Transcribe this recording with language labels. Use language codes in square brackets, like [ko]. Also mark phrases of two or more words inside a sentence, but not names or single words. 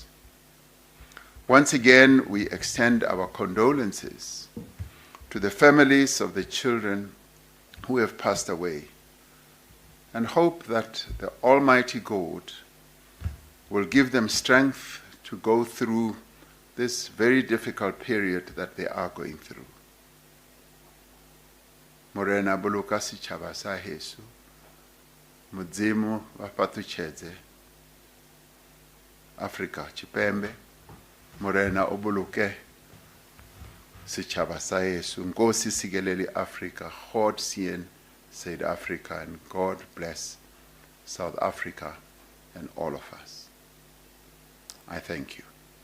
[en] Once again, we extend our condolences to the families of the children who have passed away, and hope that the Almighty God will give them strength to go through this very difficult period that they are going through. [st] Morena buluka setšhaba sa heso, [ve] Modimo wa patutšhedze Afrika Tshipembe, [st] Morena o buluke setšhaba sa heso, [zu] Nkosi sikelele Africa, [af] God seën South Africa, [en] and God bless South Africa and all of us. I thank you.